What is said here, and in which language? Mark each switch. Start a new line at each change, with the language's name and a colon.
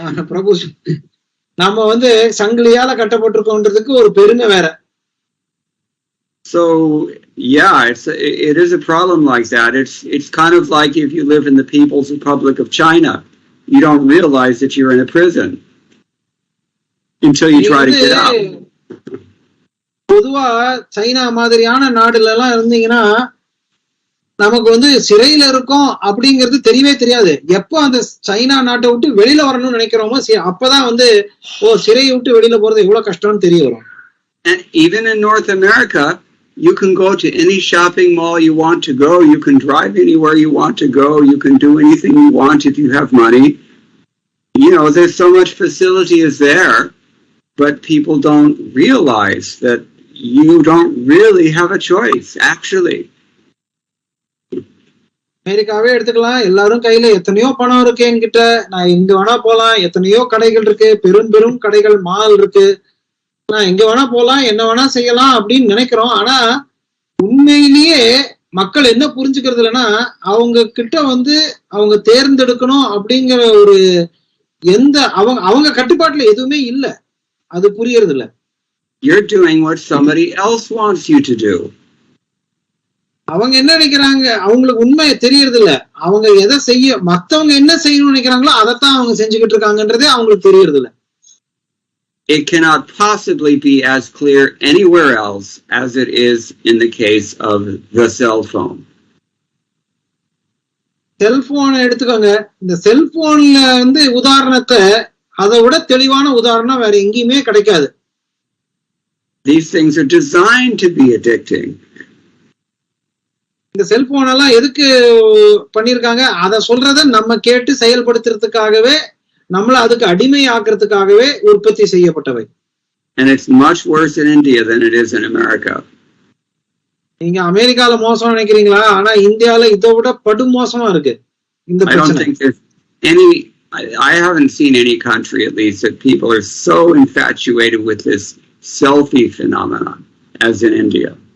Tamil: பிரபு, நாம வந்து சங்கிலியால கட்டப்பட்டிருக்கோன்றதுக்கு ஒரு பெருமை வேற.
English: So yeah, it is a problem like that. It's kind of like if you live in the People's Republic of China, you don't realize that you're in a prison until you try to get out.
Tamil: பொதுவா China மாதிரியான நாடுல எல்லாம் இருந்தீங்கன்னா நமக்கு வந்து சிறையில இருக்கோம் அப்படிங்கிறது தெரியவே தெரியாது. எப்போ அந்த சைனா நாட்டை விட்டு வெளியில வரணும்னு நினைக்கிறோமோ அப்பதான் வந்து சிறையை விட்டு வெளியில போறது எவ்வளவு கஷ்டம்னு தெரிய வரும்.
English: And even in North America, you can go to any shopping mall you want to go. You can drive anywhere you want to go. You can do anything you want if you have money. You know, there's so much facility is there, but people don't realize that you don't really have a choice, actually.
Tamil: அமெரிக்காவே எடுத்துக்கலாம், எல்லாரும் கையில எத்தனையோ பணம் இருக்கு என்கிட்ட, நான் எங்க வேணா போலாம், எத்தனையோ கடைகள் இருக்கு, பெரும் கடைகள், மால் இருக்கு, நான் எங்க வேணா போலாம், என்ன வேணா செய்யலாம் அப்படின்னு நினைக்கிறோம். ஆனா உண்மையிலேயே மக்கள் என்ன புரிஞ்சுக்கிறது இல்லைன்னா, அவங்க கிட்ட வந்து அவங்க தேர்ந்தெடுக்கணும் அப்படிங்கிற ஒரு எந்த அவங்க கட்டுப்பாட்டுல எதுவுமே இல்ல, அது புரியறது இல்ல.
English: You're doing what somebody else wants you to do.
Tamil: அவங்க என்ன நினைக்கிறாங்க, அவங்களுக்கு உண்மை தெரியறது இல்ல. அவங்க எதை செய்ய, மத்தவங்க என்ன செய்யணும்னு நினைக்கிறாங்களோ அதைத்தான் அவங்க செஞ்சுக்கிட்டு இருக்காங்கன்றதே அவங்களுக்கு தெரியறது இல்ல.
English: It cannot possibly be as clear anywhere else as it is in the case of the cell phone.
Tamil: செல்போனை எடுத்துக்கோங்க, இந்த செல்போன்ல வந்து உதாரணத்தை அதை விட தெளிவான உதாரணம் வேற எங்கேயுமே கிடைக்காது.
English: These things are designed to be addicting.
Tamil: இந்த செல்போன் எல்லாம் எதுக்கு பண்ணிருக்காங்க, அதை சொல்றத நம்ம கேட்டு செயல்படுத்துறதுக்காகவே, நம்மள அதுக்கு அடிமை ஆக்குறதுக்காகவே உற்பத்தி செய்யப்பட்டவை.
English: And it's much worse in India than it is in America.
Tamil: நீங்க அமெரிக்கால மோசம் நினைக்கிறீங்களா? ஆனா இந்தியால இதை விட படு மோசமா இருக்கு இந்த
English: I don't think there's any, I haven't seen any country at least that people are so infatuated with this selfie phenomenon as in India.